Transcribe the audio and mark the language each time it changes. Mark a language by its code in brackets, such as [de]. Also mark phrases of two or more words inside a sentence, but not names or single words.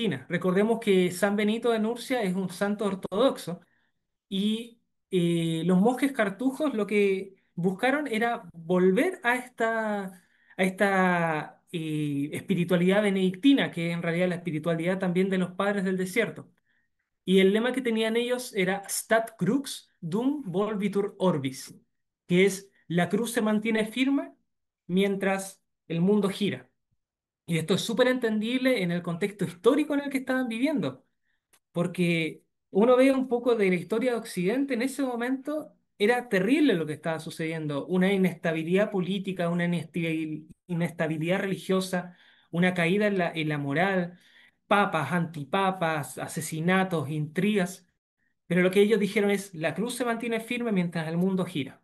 [es] Recordemos que San Benito de Nurcia es un santo ortodoxo y los monjes cartujos lo que buscaron era volver a esta espiritualidad benedictina, que es en realidad la espiritualidad también de los padres del desierto. Y el lema que tenían ellos era [la] Stat crux dum volvitur orbis, [es] que es la cruz se mantiene firme mientras el mundo gira. Y esto es súper entendible en el contexto histórico en el que estaban viviendo, porque uno ve un poco de la historia de Occidente, en ese momento era terrible lo que estaba sucediendo, una inestabilidad política, una inestabilidad religiosa, una caída en la moral, papas, antipapas, asesinatos, intrigas, pero lo que ellos dijeron es, la cruz se mantiene firme mientras el mundo gira.